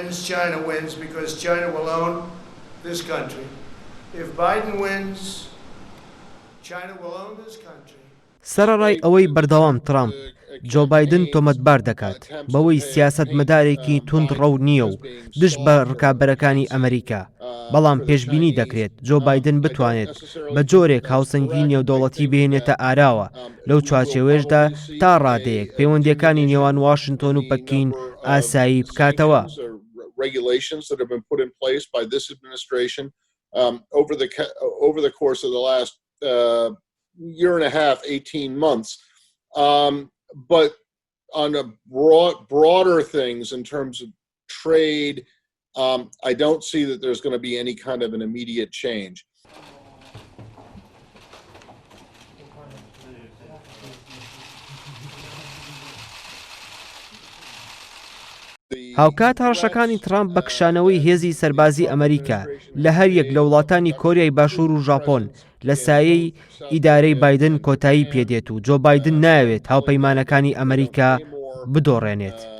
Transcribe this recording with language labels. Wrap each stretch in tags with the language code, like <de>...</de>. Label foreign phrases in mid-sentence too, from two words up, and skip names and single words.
<en>wins, China wins because China will own this country. If Biden wins, China will own this country.</en> <ckb>سەرەڕای ئەوەی بەردەوام ترامپ جۆ بایدن تۆمەتبار دەکات بەوەی سیاسەت مەدارێکی توندڕەو نییە و دژ بە ڕکابەرەکانی ئەمریکا، بەڵام پێشبینی دەکرێت جۆ بایدن بتوانێت بە جۆرێک هاوسەنگی نێودەوڵەتی بهێنێتە ئاراوە لەو چوارچێوەیەشدا تا ڕادەیەک پەیوەندیەکانی نێوان واشنتۆن و پەکین ئاسایی بکاتەوە.</ckb> <en>Regulations that have been put in place by this administration over the course of the last year and a half, 18 months. But on a broader things in terms of trade, I don't see that there's going to be any kind of an immediate change.</en> <ckb>هاوکات هەڕەشەکانی ترامپ بە کشانەوەی هێزی سەربازی ئەمریکا لە هەر یەک لە وڵاتانی کۆریای باشوور و ژاپۆن لە سایەی ئیدارەی بایدن کۆتایی پێدێت و جۆ بایدن ناوێت هاوپەیمانەکانی ئەمریکا بدۆڕێنێت.</ckb>